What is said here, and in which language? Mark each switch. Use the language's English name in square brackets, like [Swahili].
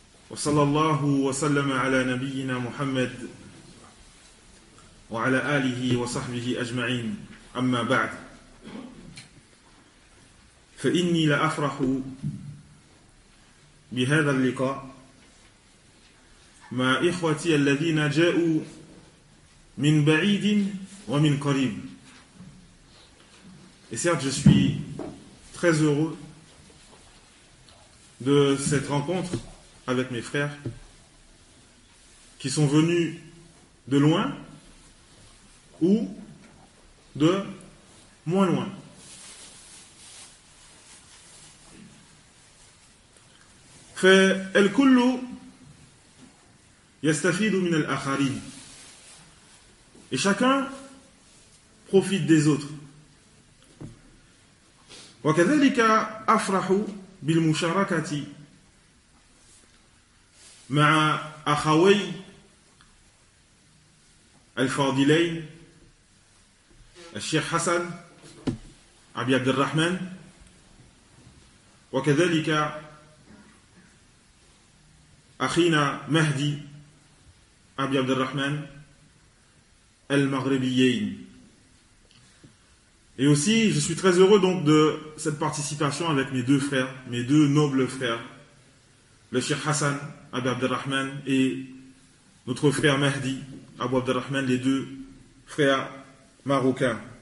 [Arabic] وصلى الله وسلم على نبينا محمد وعلى آله وصحبه أجمعين أما بعد فإني لأفرح بهذا اللقاء مع إخوتي الذين جاءوا من بعيد ومن قريب. [French] Et certes, je suis très heureux de cette rencontre avec mes frères qui sont venus de loin ou de moins loin. [Arabic] فَالْكُلُّ يَسْتَفِيدُ مِنَ الْآخَرِينَ. [French] Et chacun profite des autres. [Arabic] وَكَذَلِكَ أَفْرَحُ بِالْمُشَارَكَةِ مَعَ أَخَوَيْ الْفَاضِلَيْنِ الشيخ حسن أبي عبد الرحمن وَكَذَلِكَ أخينا مهدي أبي عبد الرحمن المغربيين. [French] Et aussi, je suis très heureux donc de cette participation avec mes deux frères, mes deux nobles frères, le Cheikh Hassan Abou Abdelrahman et notre frère Mahdi Abou Abdelrahman, les deux frères marocains.